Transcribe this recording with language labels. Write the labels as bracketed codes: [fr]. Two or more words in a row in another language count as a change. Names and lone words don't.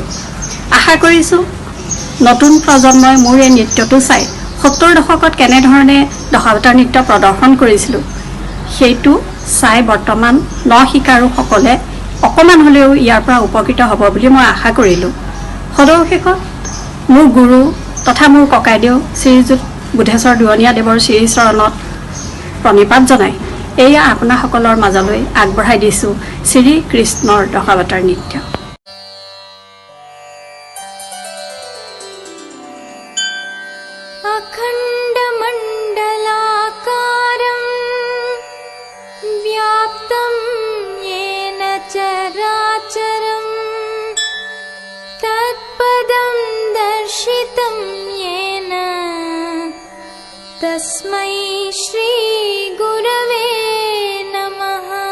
[as] আশা কৰিছোঁ নতুন প্ৰজন্মই মোৰ এই নৃত্যটো চাই 70 দশকত কেনেধৰণে দশাৱতাৰ নৃত্য প্ৰদৰ্শন কৰিছিলোঁ সেইটো চাই বৰ্তমান নশিকাৰুসকলে অকণমান হ'লেও ইয়াৰ পৰা উপকৃত হ'ব বুলি মই আশা কৰিলোঁ। সদৌ মোৰ গুৰু তথা মোৰ ককাইদেউ শ্ৰীযুত বুদ্ধেশ্বৰ দুৱনীয়াদেৱৰ শ্ৰীচৰণত প্ৰণিপাত জনাই এয়া আপোনাসকলৰ মাজলৈ আগবঢ়াই দিছোঁ শ্ৰীকৃষ্ণৰ দশাৱতাৰ নৃত্য। [sa] अखण्डमण्डलाकारं व्याप्तं येन चराचरं तत्पदं दर्शितं येन तस्मै श्रीगुरवे नमः।